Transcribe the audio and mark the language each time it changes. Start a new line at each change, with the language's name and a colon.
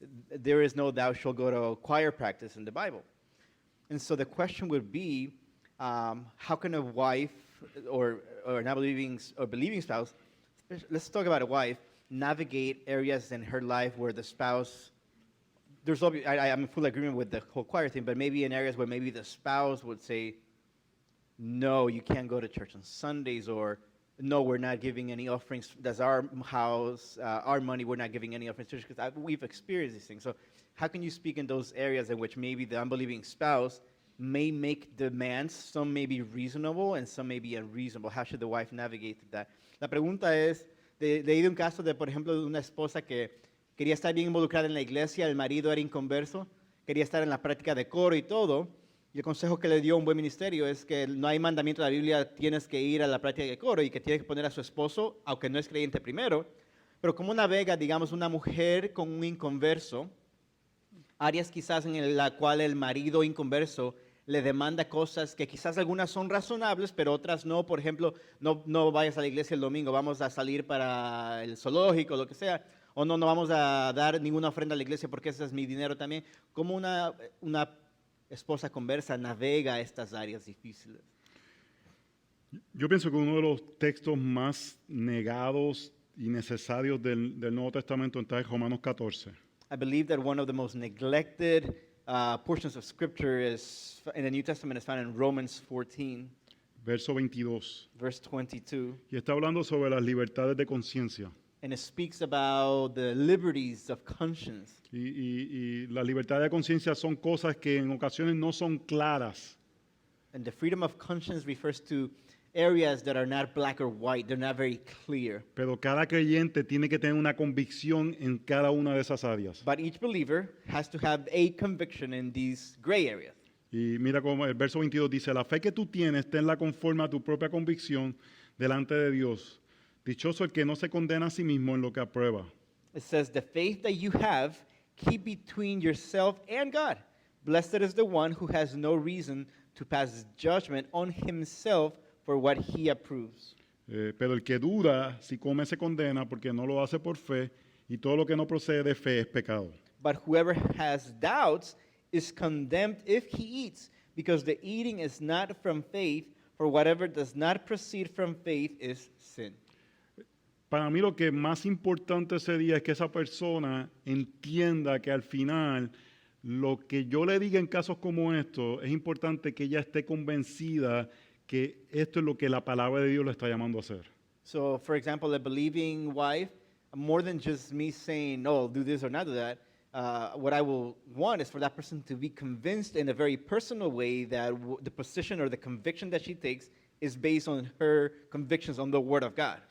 English: There is no thou shalt go to choir practice in the Bible. And so the question would be, how can a wife or an unbelieving or believing spouse, let's talk about a wife, navigate areas in her life where the spouse, I'm in full agreement with the whole choir thing, but maybe in areas where maybe the spouse would say, no, you can't go to church on Sundays, or no, we're not giving any offerings. That's our house, our money, we're not giving any offerings to church, because we've experienced these things. So how can you speak in those areas in which maybe the unbelieving spouse may make demands, some may be reasonable and some may be unreasonable? How should the wife navigate that?
Spanish: La pregunta es, leí un caso de, por ejemplo, de una esposa que quería estar bien involucrada en la iglesia, el marido era inconverso, quería estar en la práctica de coro y todo. Y el consejo que le dio un buen ministerio es que no hay mandamiento de la Biblia, tienes que ir a la práctica de coro y que tiene que poner a su esposo, aunque no es creyente primero. Pero ¿cómo navega, digamos, una mujer con un inconverso? Áreas quizás en la cual el marido inconverso le demanda cosas que quizás algunas son razonables, pero otras no. Por ejemplo, no vayas a la iglesia el domingo, vamos a salir para el zoológico, lo que sea. O no vamos a dar ninguna ofrenda a la iglesia porque ese es mi dinero también. ¿Cómo una esposa conversa navega estas áreas difíciles? Yo pienso que uno de los textos más negados y necesarios del Nuevo Testamento está en Romanos 14.
English: I believe that one of the most neglected portions of Scripture in the New Testament is found in Romans 14,
Spanish: Verso 22.
English: verse 22.
Spanish: Y está hablando sobre las libertades de conciencia.
English: And it speaks about the liberties of conscience.
Spanish: Y las libertades de conciencia son cosas que en ocasiones no son claras.
English: And the freedom of conscience refers to areas that are not black or white. They're not very clear.
Spanish: Pero cada creyente tiene que tener una convicción en cada una de esas áreas.
English: But each believer has to have a conviction in these gray areas.
Spanish: Y mira cómo el verso 22 dice, la fe que tú tienes, tenla conforme a tu propia convicción delante de Dios. Dichoso el que no se condena a sí mismo en lo que aprueba.
English: It says, the faith that you have, keep between yourself and God. Blessed is the one who has no reason to pass judgment on himself for what he approves.
Spanish: Pero el que duda, si come se condena porque no lo hace por fe y todo lo que no procede de fe es pecado.
English: But whoever has doubts is condemned if he eats, because the eating is not from faith, for whatever does not proceed from faith is sin.
Spanish: Para mí lo que más importante ese día es que esa persona entienda que al final lo que yo le diga en casos como estos, es importante que ella esté convencida que esto es lo que la palabra de Dios le está llamando a hacer.
English: So, for example, a believing wife, more than just me saying, "Oh, do this or not do that," what I will want is for that person to be convinced in a very personal way that the position or the conviction that she takes is based on her convictions on the Word of God.